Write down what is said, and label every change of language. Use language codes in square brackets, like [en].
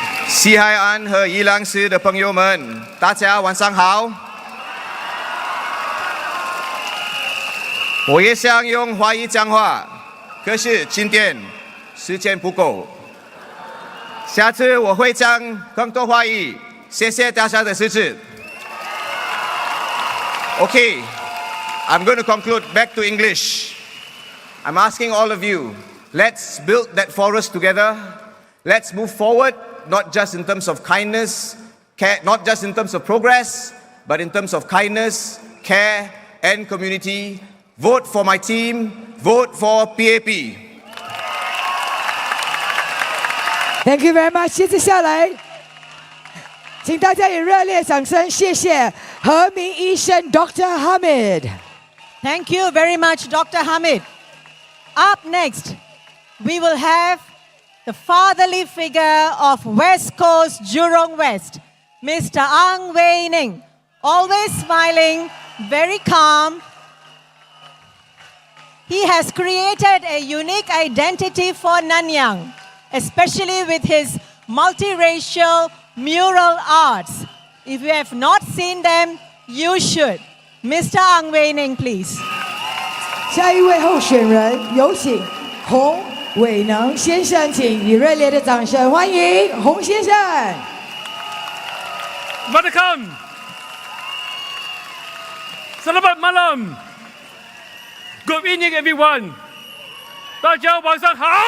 [zh] 西海岸和宜兰市的朋友们，大家晚上好。我也想用华语讲话，可是今天时间不够。下次我会讲更多华语，谢谢大家的支持。 [en] Okay, I'm going to conclude back to English. I'm asking all of you, let's build that forest together. Let's move forward, not just in terms of kindness, care, not just in terms of progress, but in terms of kindness, care, and community. Vote for my team. Vote for PAP. Thank you very much. [zh] 接着下来，请大家以热烈掌声谢谢何明医生 Dr. [en] Hamid. Thank you very much, Dr. Hamid. Up next, we will have the fatherly figure of West Coast Jurong West, Mr. Ang Wei Ning. Always smiling, very calm. He has created a unique identity for Nanyang, especially with his multiracial mural arts. If you have not seen them, you should. Mr. Ang Wei Ning, please. [zh] 下一位候选人有请洪伟能先生，请以热烈的掌声欢迎洪先生。 [en] Welcome. [ms] Selamat malam. [en] Good evening, everyone. [zh] 大家晚上好。